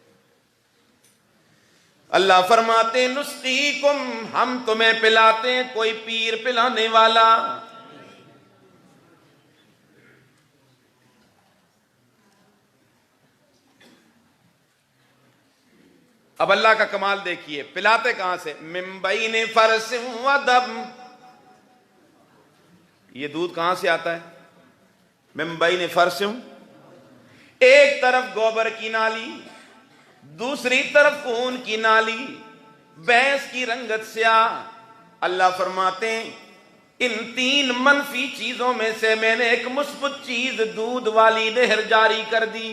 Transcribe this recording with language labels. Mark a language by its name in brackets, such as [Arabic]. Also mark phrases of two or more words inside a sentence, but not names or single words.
[Urdu] اللہ فرماتے نسقیکم، ہم تمہیں پلاتے ہیں، کوئی پیر پلانے والا۔ اب اللہ کا کمال دیکھیے، پلاتے کہاں سے؟ [Arabic] من بین فرث و دم، [Urdu] یہ دودھ کہاں سے آتا ہے؟ [Arabic] من بین فرث، [Urdu] ایک طرف گوبر کی نالی، دوسری طرف خون کی نالی، بھینس کی رنگت سیاہ۔ اللہ فرماتے ہیں ان 3 منفی چیزوں میں سے میں نے ایک مثبت چیز دودھ والی نہر جاری کر دی۔